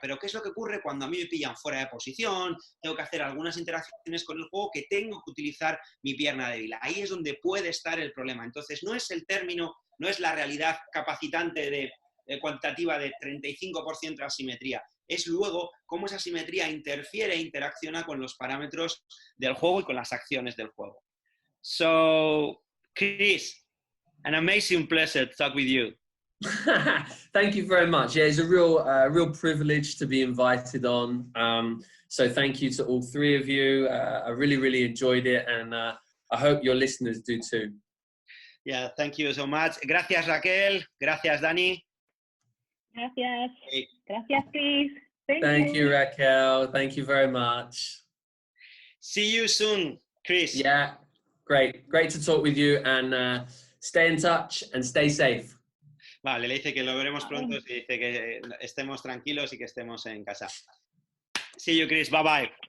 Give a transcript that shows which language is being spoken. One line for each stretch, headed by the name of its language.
Spanish: Pero ¿qué es lo que ocurre cuando a mí me pillan fuera de posición? Tengo que hacer algunas interacciones con el juego que tengo que utilizar mi pierna débil. Ahí es donde puede estar el problema. Entonces, no es el término, no es la realidad capacitante cuantitativa de 35% de asimetría. Es luego cómo esa asimetría interfiere e interacciona con los parámetros del juego y con las acciones del juego.
English: So, Chris, an amazing pleasure to talk with you. Thank you very much. Yeah, it's a real privilege to be invited on. So thank you to all three of you. I really enjoyed it, and I hope your listeners do too. Yeah, thank you so much.
Spanish: Gracias, Raquel. Gracias, Dani. Gracias. Gracias, Chris.
English: Thank you, Raquel. Thank you very much. See you soon, Chris. Yeah, great to talk with you, and stay in touch and stay safe.
Spanish: Vale, le dice que lo veremos pronto y dice que estemos tranquilos y que estemos en casa.
English: See you, Chris. Bye bye.